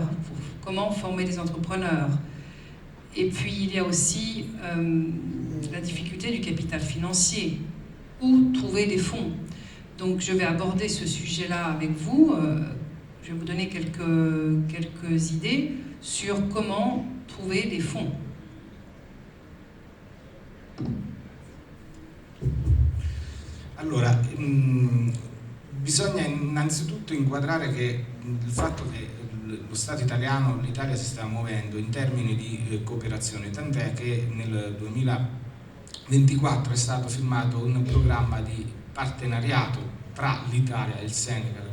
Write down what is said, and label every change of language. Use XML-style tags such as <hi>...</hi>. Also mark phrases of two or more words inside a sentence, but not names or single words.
<fr>Comment former des entrepreneurs? Et puis il y a aussi la difficulté du capital financier. Où trouver des fonds? Donc je vais aborder ce sujet-là avec vous. Je vais vous donner quelques idées sur comment trouver des fonds.</fr> <it>Allora, bisogna innanzitutto inquadrare che il fatto che lo Stato italiano, l'Italia si sta muovendo in termini di cooperazione, tant'è che nel 2024 è stato firmato un programma di partenariato tra l'Italia e il Senegal.</it>